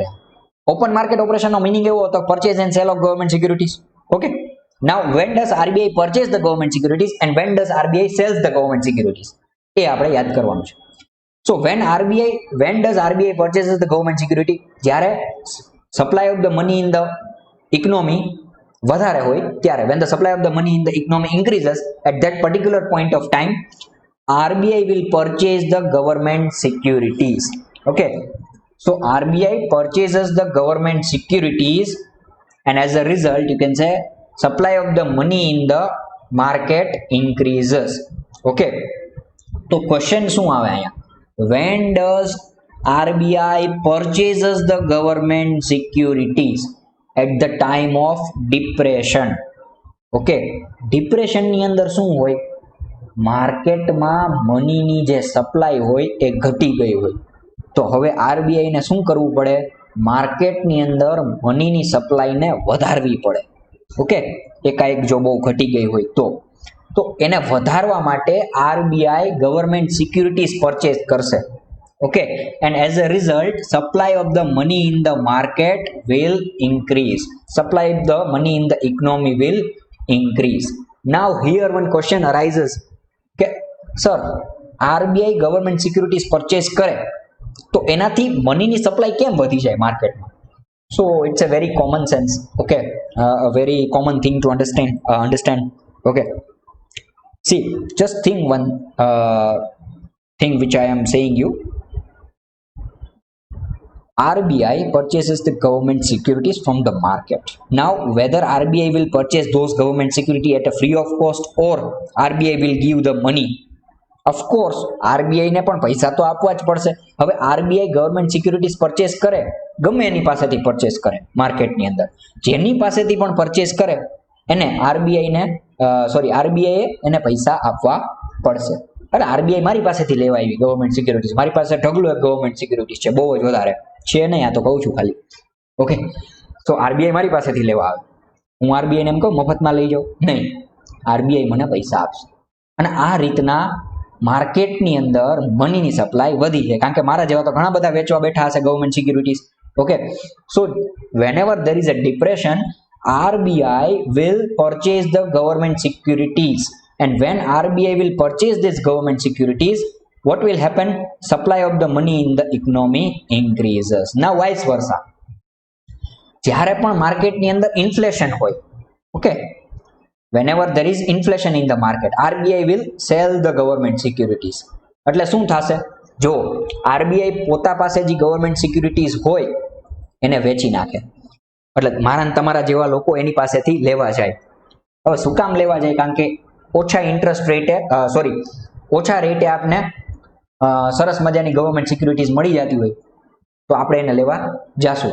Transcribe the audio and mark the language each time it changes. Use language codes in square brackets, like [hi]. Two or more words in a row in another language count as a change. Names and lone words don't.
[en] open market operation નો meaning [gu] એવો હતો [en] purchase and sale of government securities. okay, now when does RBI purchase the government securities and when does RBI sells the government securities? [gu] એ આપણે યાદ કરવાનું છે. [en] So when does RBI purchases the government security? જ્યારે supply of the money in the economy [gu] વધારે હોય ત્યારે, [en] when the supply of the money in the economy increases, at that particular point of time RBI will purchase the government securities. Okay, so RBI purchases the government securities and as a result you can say supply of the money in the market increases. [gu] Okay, તો ક્વેશ્ચન શું આવે અહીંયા? [en] When does RBI purchases the government securities? At the time of depression. Okay, depression [gu] ની અંદર શું હોય? માર્કેટમાં મનીની જે સપ્લાય હોય એ ઘટી ગઈ હોય તો હવે આરબીઆઈ ને શું કરવું પડે? માર્કેટની અંદર મનીની સપ્લાયને વધારવી પડે. ઓકે, એકાએક જો બહુ ઘટી ગઈ હોય તો એને વધારવા માટે આરબીઆઈ [en] government securities purchase [gu] કરશે. [en] Okay, and as a result supply of the money in the market will increase. Supply of the money in the economy will increase. Now here one question arises [gu] કે સર આરબીઆઈ [en] government securities purchase [gu] કરે તો એનાથી મનીની સપ્લાય કેમ વધી જાય માર્કેટમાં? [en] So it's a very common sense, okay, a very common thing to understand. Okay, see, just think one thing which I am saying you. RBI purchases the government securities from the market. Now, whether RBI will purchase those government security at a free of cost or RBI will give the money, of course, [gu] RBI ને પણ પૈસા તો આપવા જ પડશે. હવે RBI [en] government securities purchase [gu] કરે, ગમે એની પાસેથી પરચેસ કરે માર્કેટની અંદર, જેની પાસેથી પણ પરચેસ કરે એને RBI એને પૈસા આપવા પડશે. એટલે આરબીઆઈ મારી પાસેથી લેવા આવી [en] government securities, [gu] મારી પાસે ઢગલો એક [en] government securities [gu] છે, બહુ જ વધારે છે નહીં, આ તો કહું છું ખાલી. ઓકે, તો આરબીઆઈ મારી પાસેથી લેવા આવે, હું આરબીઆઈ ને એમ કહું મફતમાં લઈ જાઉં? નહીં, આરબીઆઈ મને પૈસા આપશે. અને આ રીતના માર્કેટની અંદર મનીની સપ્લાય વધી છે, કારણ કે મારા જેવા તો ઘણા બધા વેચવા બેઠા હશે [en] government securities. okay, so whenever there is a depression, RBI will purchase the government securities, and when RBI will purchase these government securities, what will happen? Supply of the money in the economy increases. Now vice versa, [gu] જ્યારે પણ માર્કેટની અંદર ઇન્ફ્લેશન હોય, ઓકે, [en] whenever there is inflation in the market, RBI will sell the government securities. [gu] એટલે શું થશે? જો RBI પોતા પાસે જે [en] government securities [gu] હોય એને વેચી નાખે, એટલે મારા ને તમારા જેવા લોકો એની પાસેથી લેવા જાય. હવે શું કામ લેવા જાય? કારણ કે ઓછા [en] interest rate [gu] ઓછા રેટે આપને સરસ મજાની [en] government securities [gu] મળી જતી હોય તો આપણે એને લેવા જાશું.